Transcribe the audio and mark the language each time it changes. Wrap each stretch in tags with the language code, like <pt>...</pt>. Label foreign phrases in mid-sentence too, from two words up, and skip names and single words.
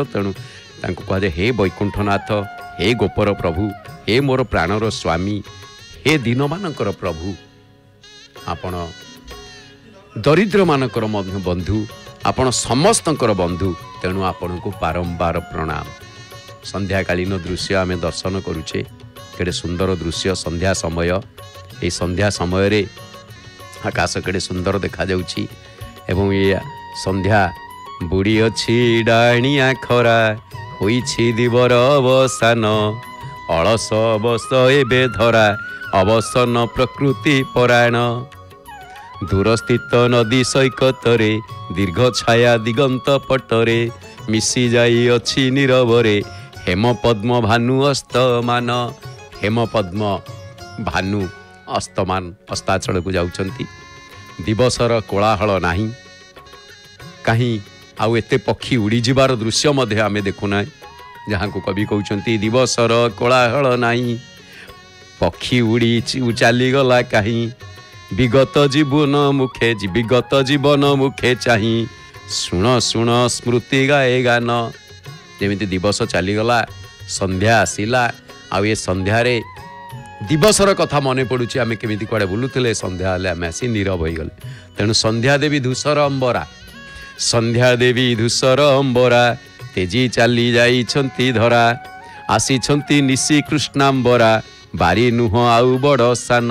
<or>ତେଣୁ ତାଙ୍କୁ କୁହାଯାଏ ହେ ବୈକୁଣ୍ଠନାଥ ହେ ଗୋପର ପ୍ରଭୁ ହେ ମୋର ପ୍ରାଣର ସ୍ୱାମୀ ହେ ଦୀନ ମାନଙ୍କର ପ୍ରଭୁ ଆପଣ ଦରିଦ୍ର ମାନଙ୍କର ବନ୍ଧୁ ଆପଣ ସମସ୍ତଙ୍କର ବନ୍ଧୁ। ତେଣୁ ଆପଣ କୁ ବାରମ୍ବାର ପ୍ରଣାମ। ସନ୍ଧ୍ୟାକାଳୀନ ଦୃଶ୍ୟ ଆମେ ଦର୍ଶନ କରୁଛେ କେଡ଼େ ସୁନ୍ଦର ଦୃଶ୍ୟ ସନ୍ଧ୍ୟା ସମୟ। ଏ ସନ୍ଧ୍ୟା ସମୟ ରେ ଆକାଶ କେଡ଼େ ସୁନ୍ଦର ଦେଖାଯାଉଛି ଏବଂ ଏ ସନ୍ଧ୍ୟା ବୁଡ଼ି ଅଛି ଡାଣିଆ ଖରା ହେଉଛି ଦିବର ଅବସାନ ଅଳସ ବଶ ଏବେ ଧରା ଅବସନ୍ନ ପ୍ରକୃତି ପରାୟଣ ଦୂରସ୍ଥିତ ନଦୀ ସୈକତରେ ଦୀର୍ଘ ଛାୟା ଦିଗନ୍ତ ପଟରେ ମିଶି ଯାଇ ଅଛି ନୀରବରେ ହେମ ପଦ୍ମ ଭାନୁ ଅସ୍ତମାନ। ହେମ ପଦ୍ମ ଭାନୁ ଅସ୍ତମାନ ଅସ୍ତାଚଳ କୁ ଯାଉଛନ୍ତି। ଦିବସର କୋଳାହଳ ନାହିଁ କାହିଁ ଆଉ ଏତେ ପକ୍ଷୀ ଉଡ଼ି ଯିବାର ଦୃଶ୍ୟ ମଧ୍ୟ ଆମେ ଦେଖୁନା ଯାହାକୁ କବି କହୁଛନ୍ତି ଦିବସର କୋଳାହଳ ନାହିଁ ପକ୍ଷୀ ଉଡ଼ି ଚାଲି ଗଲେ କାହିଁ ବିଗତ ଜୀବନ ମୁଖେ ଚାହିଁ ଶୁଣ ଶୁଣ ସ୍ମୃତି ଗାଏ ଗାନ। ଯେମିତି ଦିବସ ଚାଲିଗଲା ସନ୍ଧ୍ୟା ଆସିଲା ଆଉ ଏ ସନ୍ଧ୍ୟା ରେ ଦିବସର କଥା ମନେ ପଡ଼ୁଛି ଆମେ କେମିତି କୁଆଡ଼େ ବୁଲୁଥିଲେ ସନ୍ଧ୍ୟା ହେଲେ ଆମେ ଆସି ନୀରବ ହୋଇ ଗଲେ। ତେଣୁ ସନ୍ଧ୍ୟା ଦେବୀ ଧୂସର ଅମ୍ବରା ସନ୍ଧ୍ୟା ଦେବୀ ଧୂସର ଅମ୍ବରା ତେଜି ଚାଲି ଯାଇ ଛନ୍ତି ଧରା ଆସି ଛନ୍ତି ନିଶି କୃଷ୍ଣାମ୍ବରା ବାରି ନୁହଁ ଆଉ ବଡ଼ ସାନ।</or>